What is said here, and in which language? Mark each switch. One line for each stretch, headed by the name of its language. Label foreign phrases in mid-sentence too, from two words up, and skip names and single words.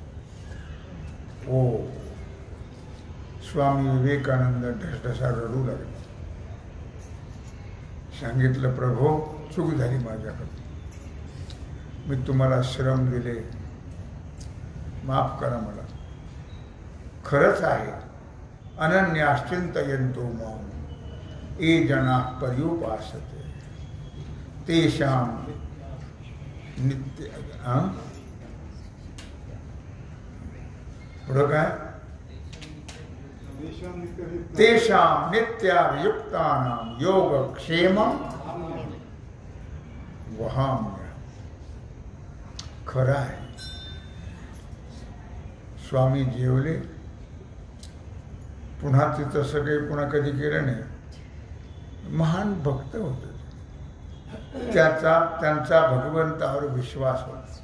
Marathi: ओ स्वामी विवेकानंद ढसढसा रडू लागले. सांगितलं प्रभो चूक झाली माझ्याकडे, मी तुम्हाला श्रम दिले, माफ करा मला. खरंच आहे
Sanskrit: अनन्याश्चिंतयन्तो मां ये जनाः पर्युपासते तेषां नित्य.
Marathi: पुढं काय?
Sanskrit: तेषां नित्याभियुक्तानां योगक्षेमं वहाम्यहम्.
Marathi: खरं आहे. स्वामी जेवले, पुन्हा ते तसं काही पुन्हा कधी केलं नाही. महान भक्त होते, त्यांचा भगवंतावर विश्वास होता.